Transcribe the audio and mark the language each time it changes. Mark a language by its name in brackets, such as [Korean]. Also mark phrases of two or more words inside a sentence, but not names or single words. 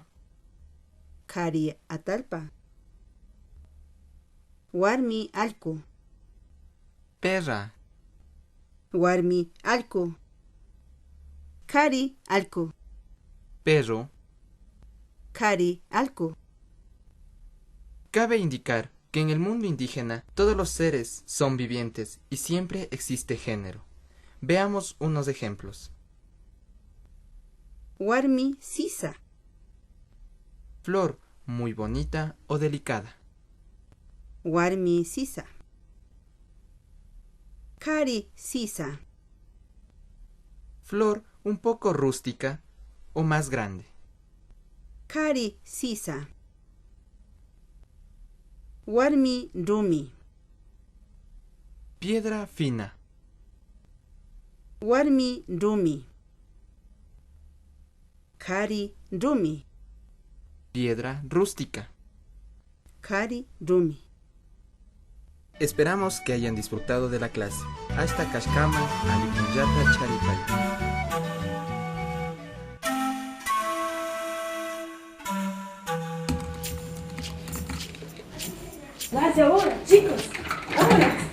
[Quechua] Kari atalpa. Warmi alku. [Spanish] Perra. [Quechua] Warmi alku. Kari alku. [Spanish] Perro. [Quechua] Kari alku. [Spanish] Cabe indicar que en el mundo indígena todos los seres son vivientes y siempre existe género. Veamos unos ejemplos. [Quechua] Warmi sisa. [Spanish] Flor muy bonita o delicada. [Quechua] Warmi sisa. Kari sisa. [Spanish] Flor un poco rústica o más grande. [Quechua] Kari sisa. Warmi rumi. [Spanish] Piedra fina. [Quechua] Warmi rumi. Kari rumi. [Spanish] Piedra rústica. [Quechua] Kari rumi. [Spanish] Esperamos que hayan disfrutado de la clase. [Quechua] Hasta Kashkama, Alipunyata Charipay. [Spanish] ¡Vas ahora, chicos! ¡Ahora!